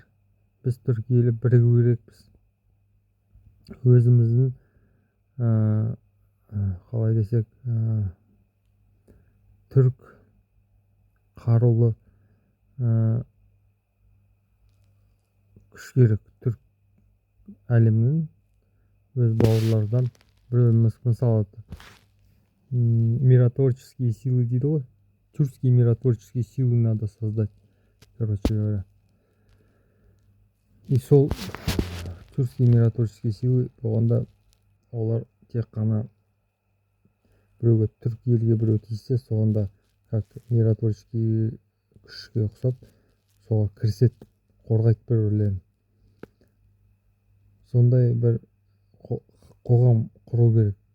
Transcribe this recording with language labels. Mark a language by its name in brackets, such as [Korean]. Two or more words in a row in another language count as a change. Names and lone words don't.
[Kazakh] Біз түркі елі бірігу керекпіз. Өзіміздің қалай десек, түрк қарулы күш керек. Түрк әлемнің өз бауырлардан біреуіміз мысал [Russian] миротворческие силы [Kazakh] дейді ғой. [Russian] Тюркские миротворческие силы надо создать, короче говоря. [Kazakh] И сол [Russian] тюркские миротворческие силы [Kazakh] болғанда олар тек қана біреуге түрк елге біреу тиіссе, соғанда [Russian] как миротворческий [Kazakh] күшке ұқсап соға кіріседі, қорғайды бір-бірлерін. Сондай бір қоғам құру керек.